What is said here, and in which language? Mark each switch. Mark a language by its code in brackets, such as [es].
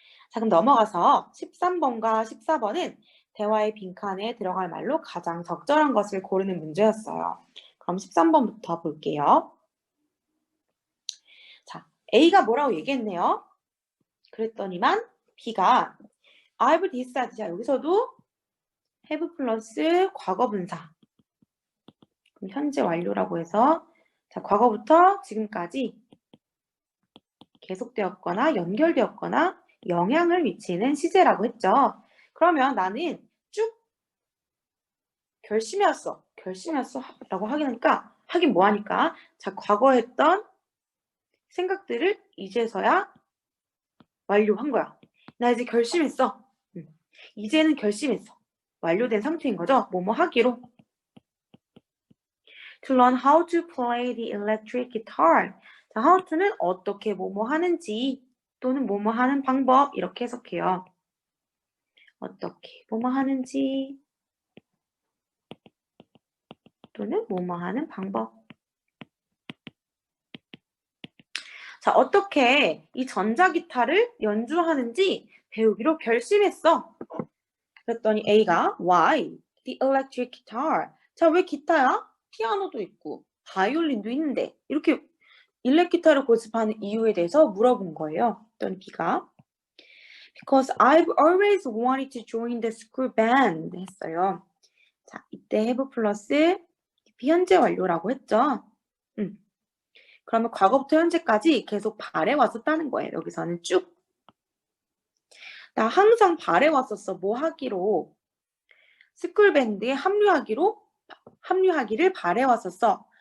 [ko] 자, 그럼 넘어가서 13번과 14번은 대화의 빈칸에 들어갈 말로 가장 적절한 것을 고르는 문제였어요. 그럼 13번부터 볼게요. 자, A가 뭐라고 얘기했네요. 그랬더니만 B가 [en] I've decided. [ko] 자, 여기서도 have 플러스 과거분사. 그럼 현재 완료라고 해서 자, 과거부터 지금까지 계속되었거나 연결되었거나 영향을 미치는 시제라고 했죠. 그러면 나는 쭉 결심해왔어 라고 하니까 하긴 뭐하니까 자, 과거에 했던 생각들을 이제서야 완료한 거야. 나 이제 결심했어. 이제는 결심했어. 완료된 상태인 거죠. 뭐뭐 하기로. [en] To learn how to play the electric guitar. [ko] 자, how to는 어떻게 뭐뭐 하는지 또는 뭐뭐 하는 방법 이렇게 해석해요. 어떻게 뭐뭐 하는지 또는 뭐뭐 하는 방법. 자, 어떻게 이 전자기타를 연주하는지 배우기로 결심했어. 그랬더니 A가 [en] Why? The electric guitar. [ko] 자, 왜 기타야? 피아노도 있고 바이올린도 있는데 이렇게 일렉 기타를 고집하는 이유에 대해서 물어본 거예요. 그랬더니 B가 [en] Because I've always wanted to join the school band [ko] 했어요. 자, 이때 have 플러스 비현재 완료라고 했죠. 그러면 과거부터 현재까지 계속 발해왔었다는 거예요. 여기서는 쭉. 나 항상 발해왔었어. 뭐 하기로? 스쿨밴드에 합류하기를 발해왔었어.